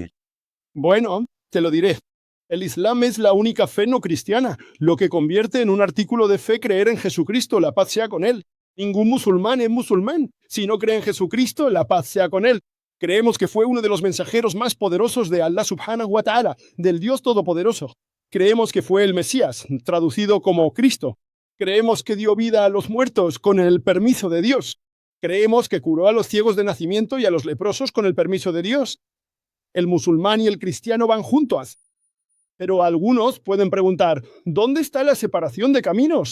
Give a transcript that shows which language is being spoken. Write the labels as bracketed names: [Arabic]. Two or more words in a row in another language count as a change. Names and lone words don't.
[Spanish] Bueno, te lo diré. El Islam es la única fe no cristiana, lo que convierte en un artículo de fe creer en Jesucristo, la paz sea con él. Ningún musulmán es musulmán. Si no cree en Jesucristo, la paz sea con él. Creemos que fue uno de los mensajeros más poderosos de [Arabic] الله سبحانه وتعالى, [Spanish] del Dios Todopoderoso. Creemos que fue el Mesías, traducido como Cristo. Creemos que dio vida a los muertos con el permiso de Dios. Creemos que curó a los ciegos de nacimiento y a los leprosos con el permiso de Dios. El musulmán y el cristiano van juntos. Pero algunos pueden preguntar, ¿dónde está la separación de caminos?